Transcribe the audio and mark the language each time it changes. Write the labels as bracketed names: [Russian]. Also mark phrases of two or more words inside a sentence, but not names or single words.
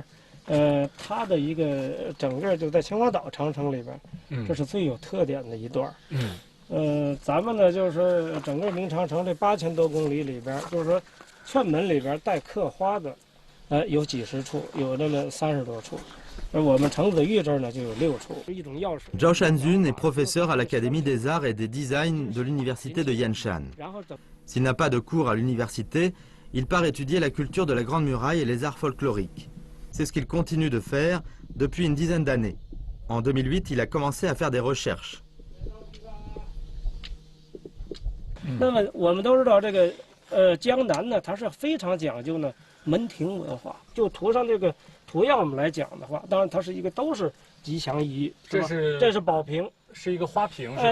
[Chinese] 它的一个整个就在秦皇岛长城里边，这是最有特点的一段。咱们呢就是整个明长城这8000多公里里边，就是说券门里边带刻花的，有几十处，有那么30多处。而我们程子玉这儿呢就有6处，一种药水。 [French] Zhao Shanjun est professeur à l'Académie des Arts et des Designs de l'Université de Yanshan. S'il n'a pas de cours à l'université, il part étudier la culture de la Grande Muraille et les arts folkloriques. C'est ce qu'il continue de faire depuis une dizaine d'années. En 2008, il a commencé à faire des recherches. [Chinese] 那么我们都知道这个江南呢，它是非常讲究呢门庭文化。就图上这个图样我们来讲的话，当然它是一个都是吉祥仪，这是宝瓶，是一个花瓶是吧？